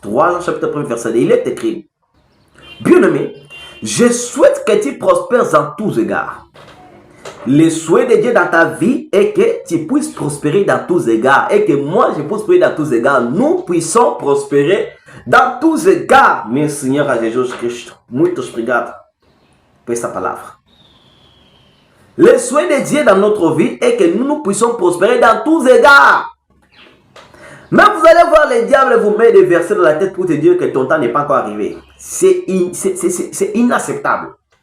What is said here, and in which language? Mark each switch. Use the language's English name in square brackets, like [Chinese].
[French] 3 Jean, chapitre 1er, verset 2, il est écrit, bien-aimé, je souhaite que tu prospères en tous égards. Le souhait de Dieu dans ta vie est que tu puisses prospérer dans tous égards et que moi je puisse prospérer dans tous égards. Nous puissons prospérer dans tous égards. [Portuguese] Meu Senhor Jesus Cristo, muito obrigado por sa palavra. [French] Le souhait de Dieu dans notre vie est que nous puissions prospérer dans tous égards. Mais vous allez voir, le diable vous met des versets dans la tête pour te dire que ton temps n'est pas encore arrivé. C'est inacceptable.